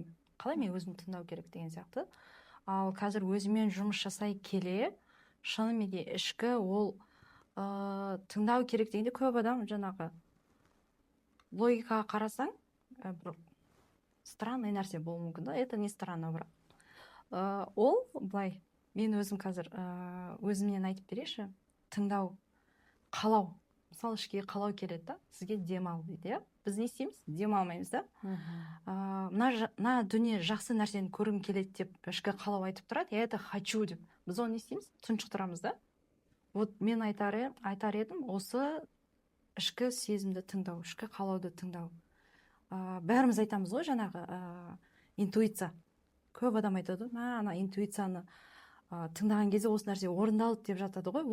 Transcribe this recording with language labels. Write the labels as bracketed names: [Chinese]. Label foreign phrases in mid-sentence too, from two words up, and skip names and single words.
[Kazakh] Қалай мен өзімді тыңдау керек деген сияқты. Ал қазір өзімен жұмыс жасай келе, шынымен де ішкі ол тыңдау керек дегенде көп адам жаңағы логикаға қарасаң, бір странный нәрсе болуы мүмкін да. [Russian] Это не странно, [Kazakh] бірақ ол былай, мен өзім қазір өзімнен айтып берейінші, тыңдау, қалау. Мысалы, ішке қалау келеді да, сізге демал дейді, иә? Біз не істейміз? Демалмаймыз да. Мына дүние жақсы нәрсені көргім келеді деп ішкі қалау айтып тұрады. [Russian] Я это хочу [Kazakh] деп. Біз оны не істейміз? Тұншықтырамыз да. Вот мен айтар едім, осы ішкі сезімді тыңдау, ішкі қалауды тыңдау. Бәріміз айтамыз ғой, жаңағы интуиция. Көп адам айтады, ана интуицияны тыңдаған кезде осы нәрсе орындалды деп жатады ғой.